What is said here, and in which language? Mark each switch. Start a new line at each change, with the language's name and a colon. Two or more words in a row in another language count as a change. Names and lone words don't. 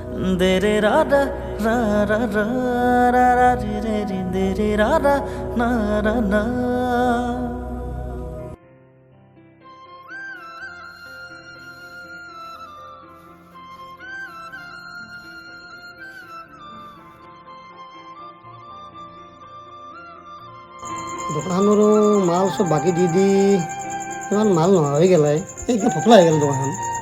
Assamese: দে রে রা রা রা রা রা রা রা রে রে রে দে রে রা রা না রা না। দোকানখনৰো মাল চব বাকী দি দি ইমান মাল নোহোৱা হৈ গেলাই একদম ফকলা হৈ গেল দোকানখন।